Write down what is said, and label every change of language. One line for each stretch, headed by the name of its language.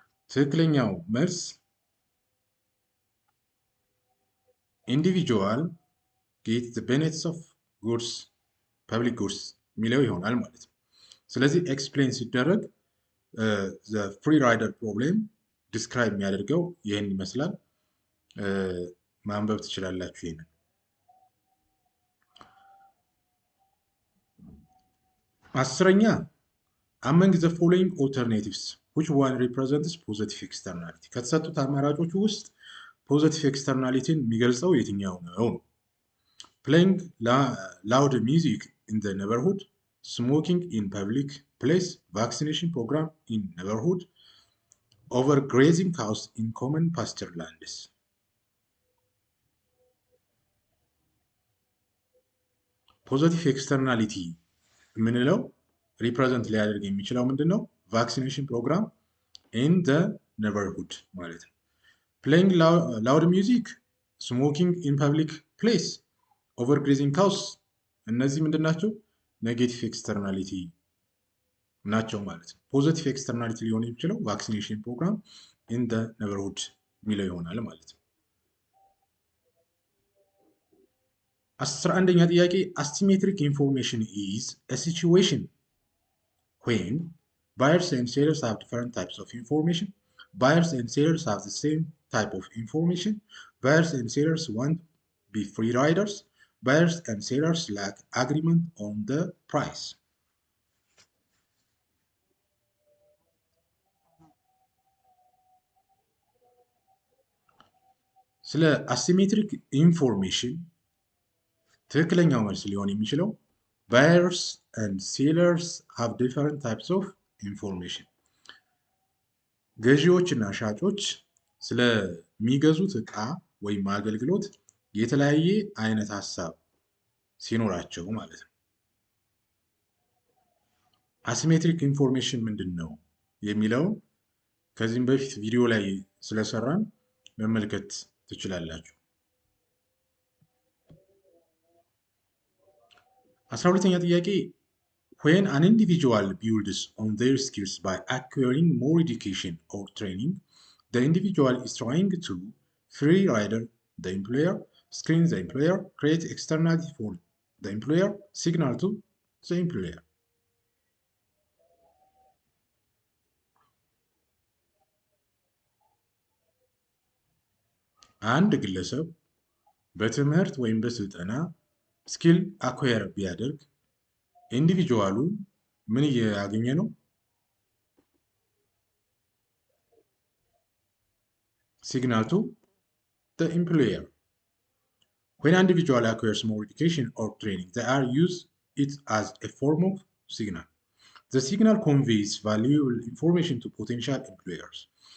Amharic: ትክክለኛው መልስ
English: individual get the benefits of goods public goods
Amharic: የሚለው ይሆናል ማለት ነው። ስለዚህ ኤክስፕሌን ሲደረግ
English: the free rider problem
Amharic: ዲስክራይብ የሚያደርገው ይህን ይመስላል። ማንበብ ትችላላችሁ ይሄንን።
English: አስረኛ among the following alternatives which one represents positive externality?
Amharic: ከተሰጡት አማራጮች ውስጥ ፖዚቲቭ ኤክስተርናሊቲን የሚገልጸው የትኛው ነው?
English: playing loud music in the neighborhood, smoking in public place, vaccination program in neighborhood, overgrazing cows in common pasture lands.
Amharic: ፖዚቲቭ ኤክስተርናሊቲ የምንለው ሪፕሬዘንት ሊያደርግ የሚችለው ምንድን ነው?
English: ቫክሲኔሽን ፕሮግራም ኢን ዘ ኔበርሁድ
Amharic: ማለት ነው።
English: ፕሌይንግ ላውድ ሚውዚክ፣ ስሞኪንግ ኢን ፐብሊክ ፕሌስ፣ ኦቨርግሬዚንግ ካውስ
Amharic: እነዚህ ምንድን ናቸው?
English: ኔጌቲቭ ኤክስተርናሊቲ
Amharic: ናቸው ማለት ነው።
English: ፖዚቲቭ ኤክስተርናሊቲ
Amharic: ሊሆን የሚችለው
English: ቫክሲኔሽን ፕሮግራም ኢን ዘ ኔበርሁድ
Amharic: የሚለው ይሆናል ማለት ነው። 11ኛ ጥያቄ
English: asymmetric information is a situation when buyers and sellers have different types of information. Buyers and sellers have the same type of information. Buyers and sellers want to be free riders. Buyers and sellers lack agreement on the price.
Amharic: ስለ asymmetric information ትክክለኛው መልስ ሊሆን የሚችለው
English: buyers and sellers have different types of information።
Amharic: ገዢዎች እና ሻጮች ስለሚገዙት ዕቃ ወይም አገልግሎት የተለያየ አይነት ሀሳብ ሲኖራቸው ማለት ነው። አሲሜትሪክ ኢንፎርሜሽን ምንድን ነው የሚለው ከዚህም በፊት ቪዲዮ ላይ ስለሰራን መመልከት ትችላላችሁ። 12ኛ ጥያቄ
English: when an individual builds on their skills by acquiring more education or training, the individual is trying to free rider the employer, screen the employer, create externality for the employer, signal to the employer.
Amharic: አንድ ግለሰብ በትምህርት ወይም በስልጠና ስኪል አኳየር ቢያደርግ ኢንዲቪጁዋሉ ምን እያገኘ ነው?
English: ሲግናል ቱ the employer. When an individual acquires more education or training, they are use it as a form of signal. The signal conveys valuable information to potential employers.